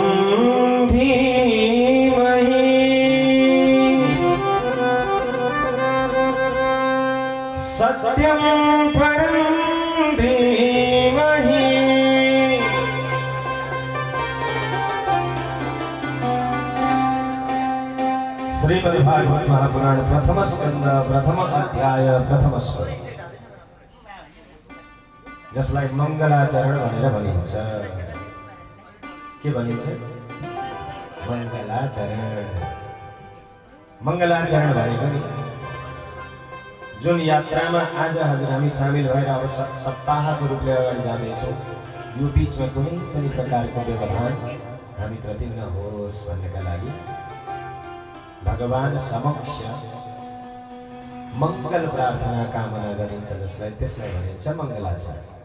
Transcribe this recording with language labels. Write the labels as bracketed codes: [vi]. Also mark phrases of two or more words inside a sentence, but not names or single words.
[sa] धीमहि सत्यं परं धीमहि [ne] श्रीमद्भागवत महापुराण प्रथम स्कंद प्रथम अध्याय प्रथम श्लोक जसलाई मंगलाचरण भनेर भनिन्छ। के भनिन्छ? मंगलाचरण। मंगलाचरण भनेको नि जुन यात्रामा आज हजुर हामी सामेल भएर अब सप्ताहको रूपले अगाडि जाँदैछौँ, यो बीचमा कुनै पनि प्रकारको व्यवधान हामीप्रति नहोस् भन्नका लागि भगवान समक्ष मंगल प्रार्थना कामना गरिन्छ, जसलाई त्यसलाई भनिन्छ मंगलाचरण।